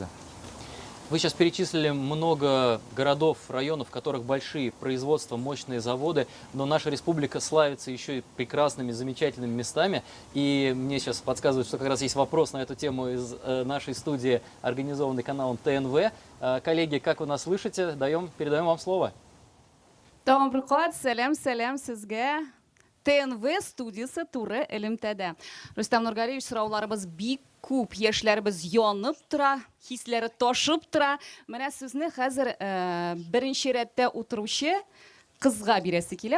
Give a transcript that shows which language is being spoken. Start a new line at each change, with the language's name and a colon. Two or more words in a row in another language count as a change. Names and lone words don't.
Russian: Вы сейчас перечислили много городов, районов, в которых большие производства, мощные заводы, но наша республика славится еще и прекрасными, замечательными местами. И мне сейчас подсказывают, что как раз есть вопрос на эту тему из нашей студии, организованной каналом ТНВ. Коллеги, как вы нас слышите? Передаем вам слово. Добрый день,
Tatar: сәлем сезгә. ТНВ студиясы туры элемтәдә. Рустам Нургалиевич, сорауларыбыз бик күп, яшьләребез янып тора, хисләре ташып тора. Менә сүзне хәзер беренче рәттә утыручы кызга бирәсе килә.